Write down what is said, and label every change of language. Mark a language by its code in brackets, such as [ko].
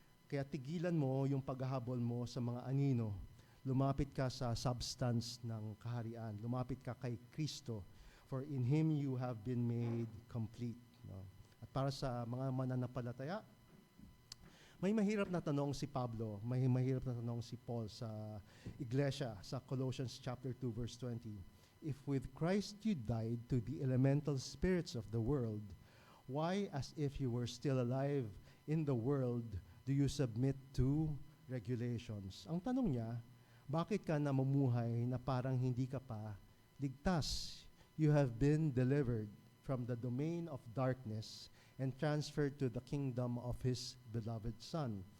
[tl] Kaya tigilan mo yung paghahabol mo sa mga anino. Lumapit ka sa substance ng kaharian. Lumapit ka kay Kristo. [en] For in Him you have been made complete. [tl] No? At para sa mga mananampalataya, may mahirap na tanong si Pablo, may mahirap na tanong si Paul sa iglesia, sa Colossians chapter 2 verse 20. [en] If with Christ you died to the elemental spirits of the world, why, as if you were still alive in the world, do you submit to regulations? [tl] Ang tanong niya, bakit ka namumuhay na parang hindi ka pa ligtas? [en] You have been delivered from the domain of darkness and transferred to the kingdom of His beloved Son.